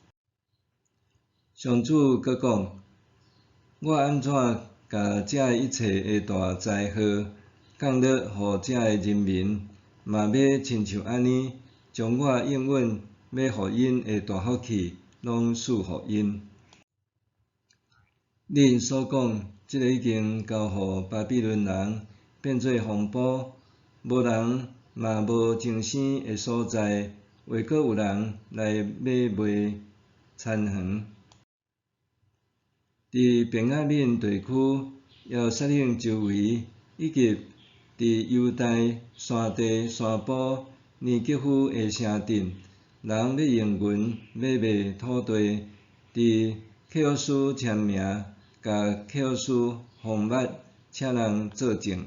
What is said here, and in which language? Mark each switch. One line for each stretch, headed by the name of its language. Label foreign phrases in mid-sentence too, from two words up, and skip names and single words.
Min Nan Chinese: 上主阁讲：我安怎甲遮一切的大灾祸降落互遮的人民，嘛要亲像安尼，将我永远要互因的大福气拢赐互因。恁所讲，即个已经交互巴比伦人，变做荒埔，无人嘛无种生的所在，会阁有人来买卖田园。伫便雅悯地区、耶路撒冷周围，以及伫伫犹太山地山坡尼吉夫的城镇，人要用银买卖土地，伫契约书签名，甲契约书封密，请人作证。